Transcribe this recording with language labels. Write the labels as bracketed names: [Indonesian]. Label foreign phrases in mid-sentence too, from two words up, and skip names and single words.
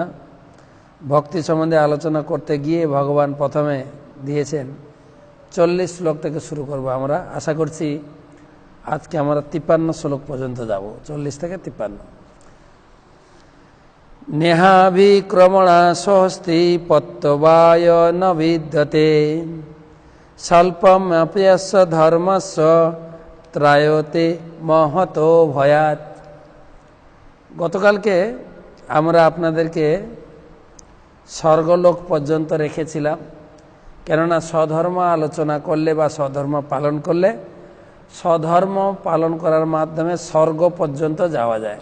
[Bangla] ভক্তি সম্বন্ধে আলোচনা করতে গিয়ে ভগবান প্রথমে দিয়েছেন 40 শ্লোক থেকে শুরু করব। আমরা আশা করছি আজকে আমরা 53 শ্লোক পর্যন্ত যাব, 40 থেকে 53। [Sanskrit] নেহাভিক্রমণা স্বস্তি পত্তবায় ন বিদ্যতে স্বল্পমপ্যস্য ধর্মস্য ত্রায়তে মহতো ভয়াত। [Bangla] গতকালকে আমরা আপনাদেরকে স্বর্গলোক পর্যন্ত রেখেছিলাম, কেননা স্বধর্ম আলোচনা করলে বা স্বধর্ম পালন করলে স্বধর্ম পালন করার মাধ্যমে স্বর্গ পর্যন্ত যাওয়া যায়।